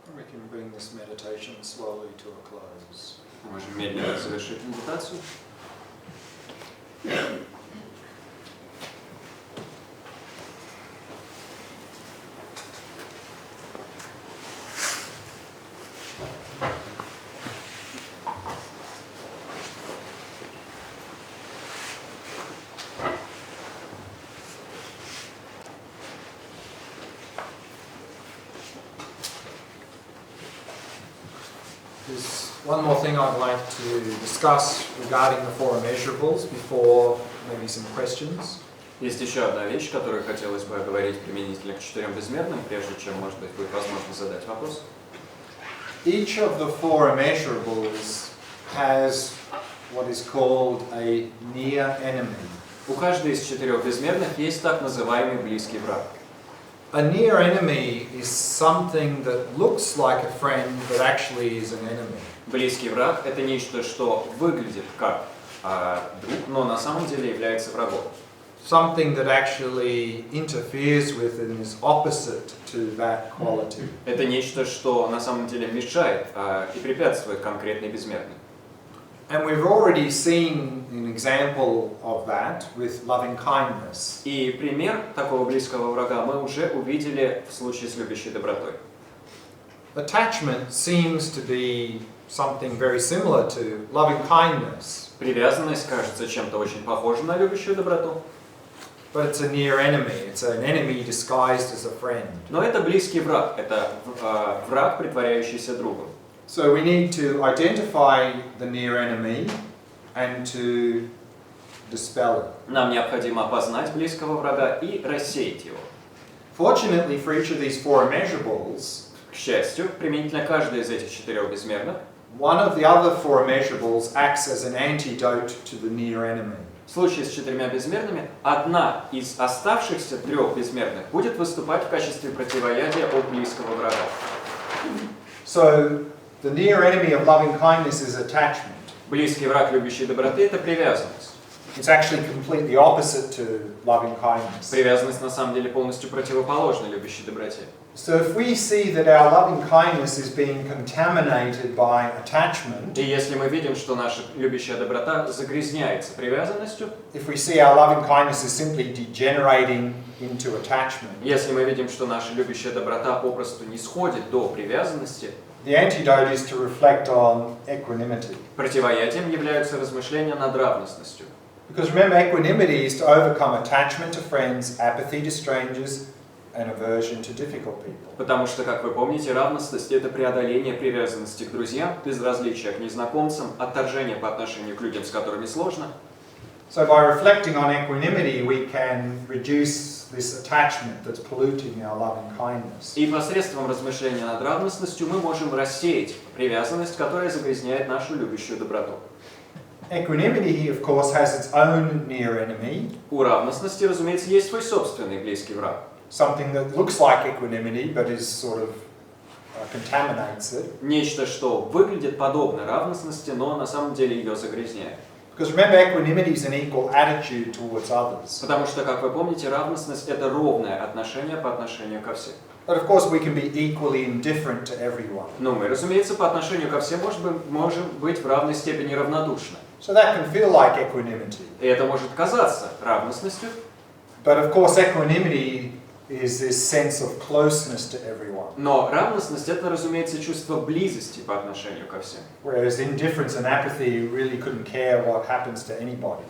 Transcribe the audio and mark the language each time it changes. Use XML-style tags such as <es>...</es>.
<en>can bring this meditation slowly to a close.</en> <ru>Можем медленно завершить медитацию.</ru> <en>There's one more thing I'd like to discuss regarding the four immeasurables before maybe some questions.</en> <ru>Есть еще одна вещь, которую хотелось бы оговорить применительно к четырем безмерным, прежде чем, может быть, будет возможно задать вопрос.</ru> <en>Each of the four immeasurables has what is called a near enemy.</en> <ru>У каждой из четырех безмерных есть так называемый близкий враг.</ru> <en>A near enemy is something that looks like a friend but actually is an enemy.</en> <ru>Близкий враг – это нечто, что выглядит как друг, но на самом деле является врагом.</ru> <en>Something that actually interferes with and is opposite to that quality.</en> <ru>Это нечто, что на самом деле мешает и препятствует конкретной безмерной.</ru> <en>And we've already seen an example of that with loving kindness.</en> <ru>И пример такого близкого врага мы уже увидели в случае с любящей добротой.</ru> <en>Attachment seems to be something very similar to loving kindness.</en> <ru>Привязанность кажется чем-то очень похожим на любящую доброту.</ru> <en>But it's a near enemy. It's an enemy disguised as a friend.</en> <ru>Но это близкий враг, это враг, притворяющийся другом.</ru> <en>So we need to identify the near enemy and to dispel it.</en> <ru>Нам необходимо опознать близкого врага и рассеять его.</ru> <en>Fortunately for each of these four immeasurables,</en> <ru>К счастью, применительно каждой из этих четырех безмерных,</ru> <en>one of the other four immeasurables acts as an antidote to the near enemy.</en> <ru>в случае с четырьмя безмерными, одна из оставшихся трех безмерных будет выступать в качестве противоядия от близкого врага.</ru> <en>So the near enemy of loving kindness is attachment.</en> <ru>Близкий враг любящей доброты – это привязанность.</ru> <en>It's actually completely opposite to loving kindness.</en> <ru>Привязанность на самом деле полностью противоположна любящей доброте.</ru> <en>So if we see that our loving kindness is being contaminated by attachment,</en> <ru>И если мы видим, что наша любящая доброта загрязняется привязанностью,</ru> <en>if we see our loving kindness is simply degenerating into attachment,</en> <ru>если мы видим, что наша любящая доброта попросту не сходит до привязанности,</ru> <en>the antidote is to reflect on equanimity.</en> <ru>противоядием являются размышления над равностностью.</ru> <en>Because remember, equanimity is to overcome attachment to friends, apathy to strangers, and aversion to difficult people.</en> <ru>Потому что, как вы помните, равностность – это преодоление привязанности к друзьям, безразличия к незнакомцам, отторжение по отношению к людям, с которыми сложно.</ru> <en>So by reflecting on equanimity, we can reduce this attachment that's polluting our loving kindness.</en> <ru>И посредством размышления над равностностью мы можем рассеять привязанность, которая загрязняет нашу любящую доброту.</ru> <en>Equanimity, of course, has its own near enemy,</en> <ru>У равностности, разумеется, есть свой собственный близкий враг.</ru> <en>something that looks like equanimity but is sort of contaminates it.</en> <ru>Нечто, что выглядит подобно равностности, но на самом деле ее загрязняет.</ru> <en>Because remember, equanimity is an equal attitude towards others.</en> <ru>Потому что, как вы помните, равностность – это ровное отношение по отношению ко всем.</ru> <en>But of course, we can be equally indifferent to everyone.</en> <ru>Но мы, разумеется, по отношению ко всем можем быть в равной степени равнодушны.</ru> <en>So that can feel like equanimity.</en> <ru>И это может казаться равностностью.</ru> <en>But of course, equanimity is this sense of closeness to everyone.</en> <ru>Но равностность – это, разумеется, чувство близости по отношению ко всем.</ru> <en>Whereas indifference and apathy, you really couldn't care what happens to anybody.</en>